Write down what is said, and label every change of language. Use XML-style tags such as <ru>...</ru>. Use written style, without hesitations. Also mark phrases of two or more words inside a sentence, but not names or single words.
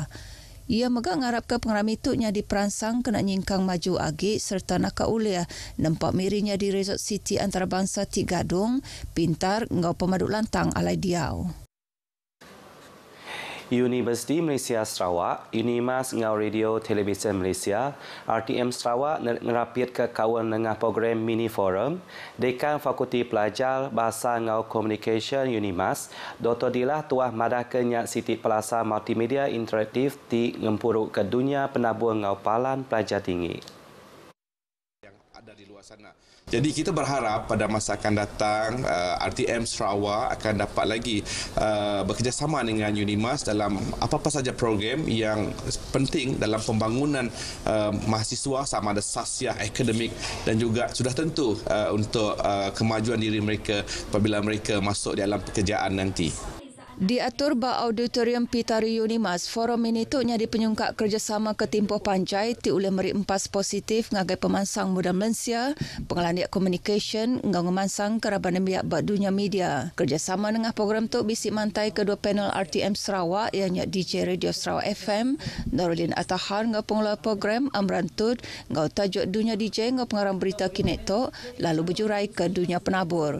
<iba>Ia megang ngarap ke pengrami tuknya diperansang kena nyingkang maju agik serta nakak uliah nampak mirinya di Resort City Antarabangsa Ti Gadung, pintar ngau pemaduk lantang alai diau. Universiti Malaysia Sarawak, Unimas ngau Radio Television Malaysia, RTM Sarawak ngerapit ke kawan dengan program Mini Forum, Dekan Fakulti Pelajar Bahasa ngau Communication Unimas, Dr. Dilah Tuah Madah Kenyak Siti Pelasa Multimedia Interaktif di ngempuruk ke dunia penabur ngau palan pelajar tinggi.</iba> <ms>Yang ada di luar sana. Jadi kita berharap pada masa akan datang RTM Sarawak akan dapat lagi bekerjasama dengan Unimas dalam apa-apa saja program yang penting dalam pembangunan mahasiswa sama ada sasiah akademik dan juga sudah tentu untuk kemajuan diri mereka apabila mereka masuk dalam pekerjaan nanti.</ms> <iba>Diatur ba Auditorium Pitari Unimas, forum ini tuknya dipenyungkak kerjasama ke Timpoh Panjai ti oleh meri empas positif ngagai pemansang muda Malaysia, pengelandiak communication, ngau ngemansang keraban biak bak dunia media. Kerjasama dengan program tu bisik mantai kedua panel RTM Sarawak ianya DJ Radio Sarawak FM, Darulin Atahar ngau pengelola program Amran Tud, ngau tajuk dunia DJ ngau pengarang berita Kineto, lalu berjurai ke dunia penabur.</iba>